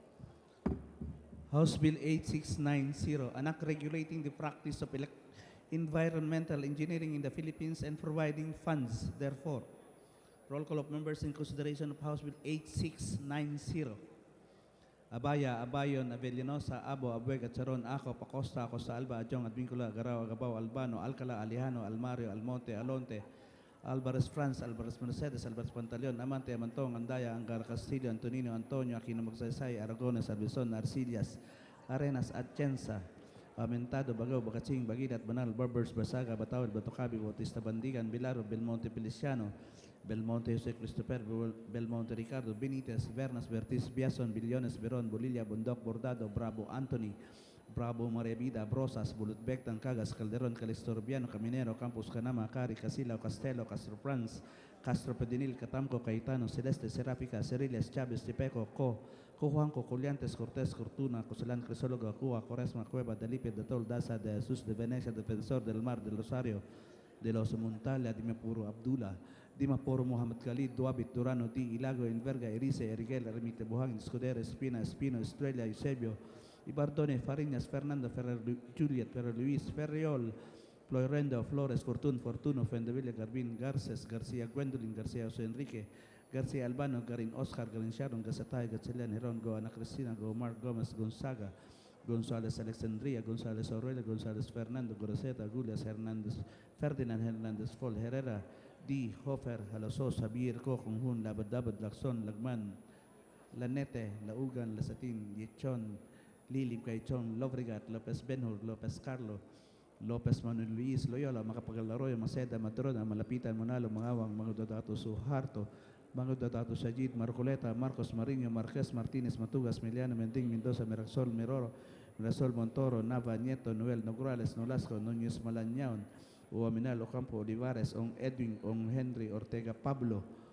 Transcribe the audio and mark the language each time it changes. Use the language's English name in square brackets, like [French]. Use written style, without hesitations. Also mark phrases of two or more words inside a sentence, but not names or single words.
[English] House Bill 8690, an act regulating the practice of environmental engineering in the Philippines and providing funds, therefore. Roll call of members in consideration of House Bill 8690. Abaya, Abayon, Avellanosa, Abo, Abuega, Charon, Ako, Pacosta, Acosta, Alba, Adjong, Advincula, Garao, Agabao, Albano, Alcala, Alejano, Almario, Almonte, Alonte, Alvarez France, Alvarez Mercedes, Alvarez Pantaleon, Amante, Amantong, Andaya, Angar, Castillo, Antonino, Antonio, Aquino Magsaysay, Aragones, Arbizon, Arcillas, Arenas, Atienza, Amentado, Bagao, Bacaching, Bagilat, Banal, Barbers, Basaga, Batawal, Batocabi, Bautista Bandigan, Bilaro, Belmonte, Feliciano, Belmonte, Jose Christopher, Belmonte, Ricardo, Benitez, Bernas, Bertis, Biason, Billones, Veron, Bolilla, Bondoc, Bordado, Bravo, Anthony, Bravo, Maria Vida, Brosas, Bulutbek, Tancagas, Calderon, Calistorbiano, Caminero, Campos, Canama, Cari, Casilao, Castelo, Castro Franz, Castro Pedinil, Catamco, Caetano, Celeste, Serapica, Ceriles, Chavez, Tipeco, Juanco, Coliantes, Cortés, Cortuna, Cosalán, Crisólogo, Cuba, Coresma, Cueva, Delipe, de Tol, Daza, de Jesús, de Venecia, Defensor del Mar, del Rosario, de los Montala, Dimapuro, Abdullah, Dimapuro, Muhammad Khalid, Duabit, Durano, Di, Ilago, Enverga, Erice, Eriguel, Remite, Buhang, Escudero, Espina, Espino, Estrella, Eusebio, Ibardone, Fariñas, Fernando, Ferrer, Juliet, Ferrer Luis, Ferriol, Floyrendo, Flores, Fortuno, Fendeville, Garbin, Garces, García Gwendolyn, García José Enrique, García Albano, Garin Oscar, Garin Sharon, Gazatay, Gatchelian, Heron, Go, Ana Cristina, Go, Mark Gomez, Gonzaga, González Alexandria, González Aurelia, González Fernando, Goroseta, Gulias Hernández, Ferdinand Hernández, Fol, Herrera, D. Hofer, Halasos, Javier, Kokunghun, Labadabad, Lacson, Lagman, Lanete, Laugan, Lasatin, Yechon, Lilim Caichon, Lovrigat, Lopez Benhur, Lopez Carlo, Lopez Manuel Luis, Loyola, Macapagal-Arroyo, Maceda, Matrona, Malapitan, Monalo, Mangawang, mga Dodato Suharto, mga Dodato Sajid, Marcoleta, Marcos Mariño, Marquez Martinez, Matugas, Miliano, Mending, Mendoza, Mirasol, Mirasol Montoro, Nava, Nieto, Noel, Nograles, Nolasco, Núñez Malañaon, Uaminal, Ocampo, Olivares, Ong Edwin, Ong Henry, Ortega Pablo,